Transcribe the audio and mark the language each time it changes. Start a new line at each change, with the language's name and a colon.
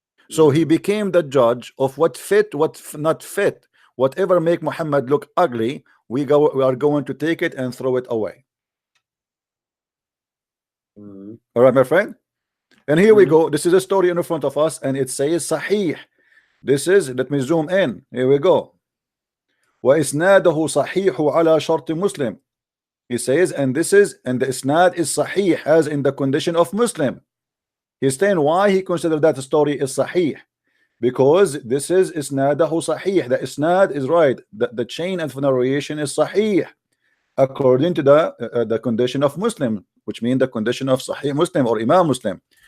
English: So he became the judge of what fit, what not fit. Whatever make Muhammad look ugly, we are going to take it and throw it away. All right, my friend. And here we go. This is a story in front of us, and it says Sahih. This is, let me zoom in. Here we go.
Arabic: وَإِسْنَادَهُ صَحِيحُ عَلَى شَرْطِ Muslim.
English: He says, and this is, and the isnad is Sahih, as in the condition of Muslim. He's saying why he considered that story is Sahih. Because this is isnadahu Sahih. The isnad is right. The chain of narration is Sahih, according to the condition of Muslim, which means the condition of Sahih Muslim or Imam Muslim.